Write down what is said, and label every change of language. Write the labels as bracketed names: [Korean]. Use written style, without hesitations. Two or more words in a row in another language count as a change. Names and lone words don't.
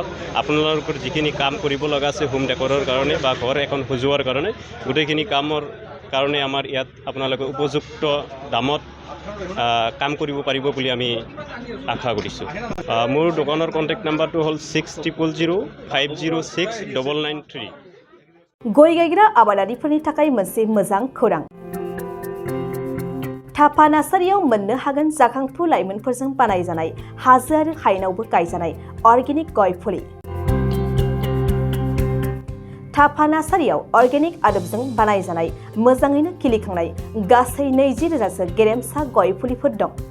[Assamese] আপোনালোকৰ যিখিনি কাম কৰিব লগা আছে [English] home decorৰ [Assamese] কাৰণে বা ঘৰ এখন সজোৱাৰ কাৰণে, গোটেইখিনি কামৰ কাৰণে আমাৰ ইয়াত আপোনালোকে উপযুক্ত দামত কাম কৰিব পাৰিব বুলি আমি আশা কৰিছোঁ। মোৰ দোকানৰ কণ্টেক্ট নাম্বাৰটো হ'ল 6000506993। [Bodo] गय गायग्रा आबादारिफोरनि थाखाय मोनसे मोजां खौरां। थापा नार्सारियाव मोननो हागोन जाखांफु लाइमोनफोरजों बानायजानाय हाजो आरो हायेनावबो गायजानाय अर्गेनिक गय फुलि। थापा नार्सारियाव अर्गेनिक आदबजों बानायजानाय मोजाङैनो खिलिखांनाय गासै 20,000सो गेरेमसा गय फुलिफोर दं।